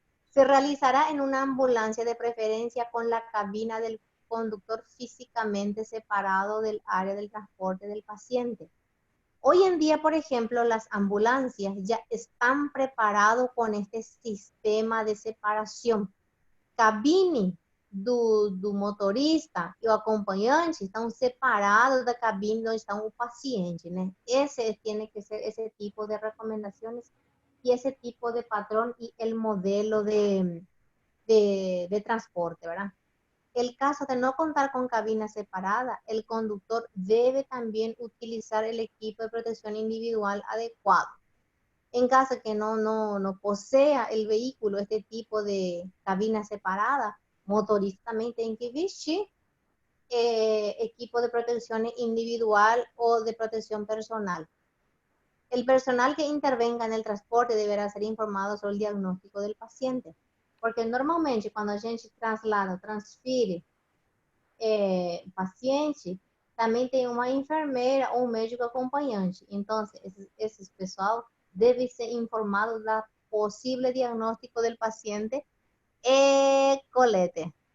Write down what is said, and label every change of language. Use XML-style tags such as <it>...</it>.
<es>Se realizará en una ambulancia de preferencia con la cabina del conductor físicamente separado del área del transporte del paciente. Hoy en día, por ejemplo, las ambulancias ya están preparadas con este sistema de separación.</es> <pt>Cabine do motorista e o acompanhante estão separados da cabine onde está o paciente, né?</pt> <es>Ese tiene que ser ese tipo de recomendaciones y ese tipo de patrón y el modelo de transporte, ¿verdad? El caso de no contar con cabina separada, el conductor debe también utilizar el equipo de protección individual adecuado. En caso de que no posea el vehículo este tipo de cabina separada, motorista también tiene que vestir equipo de protección individual o de protección personal. El personal que intervenga en el transporte deberá ser informado sobre el diagnóstico del paciente, porque normalmente cuando</es> <pt>a gente transfere paciente, também tem uma enfermeira ou um médico acompanhante. Então, esses pessoal deve ser informado da possível diagnóstico</pt> <es>del paciente</es> <pt>e colete.</pt>